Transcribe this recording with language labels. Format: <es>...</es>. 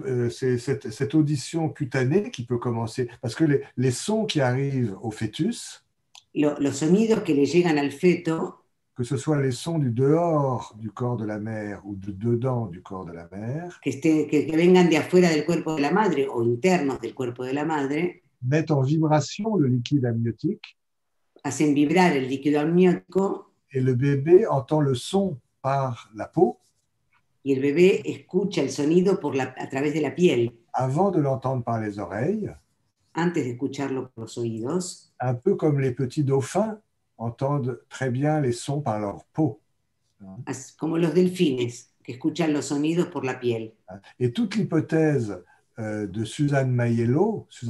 <fr>C'est cette audition cutanée qui peut commencer, parce que les sons qui arrivent au fœtus,</fr> <es>los sonidos que le llegan al feto,</es> <fr>que ce soit les sons du dehors du corps de la mère ou de dedans du corps de la mère,</fr> <es>que vengan de afuera del cuerpo de la madre o internos del cuerpo de la madre,</es> <fr>mettent en vibration le liquide amniotique,</fr> <es>hacen vibrar el líquido amniótico,</es> <fr>et le bébé entend le son par la peau,</fr> <es>y el bebé escucha el sonido a través de la piel.</es> <fr>Avant de l'entendre par les oreilles,</fr> <es>antes de escucharlo por los oídos,</es> <fr>un peu comme les petits dauphins entendent très bien les sons par leur peau.</fr> <es>Como los delfines, que escuchan los sonidos por la piel.</es> <fr>Et toute l'hypothèse de Susanna Maiello,</fr>